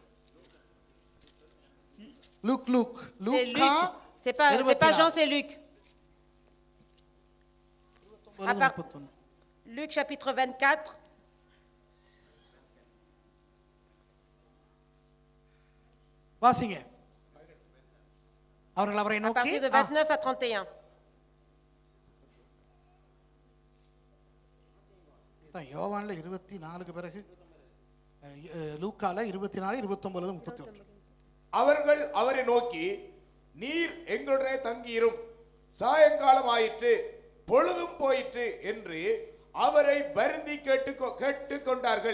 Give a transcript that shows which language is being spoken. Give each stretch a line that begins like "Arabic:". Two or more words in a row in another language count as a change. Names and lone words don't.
French: C'est pas Jean, c'est Luc. À part- 31. Luc chapitre 24,
Tamil: வாசிங்க. அவர்கள் அவரை
French: à
Tamil: நோக்கி
French: partir de 29 à 31.
Tamil: யோவான்ல 24க்கு பிறகு லூக்கால 24, 29, 31. அவர்கள் அவரை நோக்கி, நீர் எங்களுடனே தங்கியிரும், சாயங்காலம் ஆயிற்று, பொழுதும் போயிற்று என்று அவரை வருந்தி கேட்டுக்கொண்டார்கள்.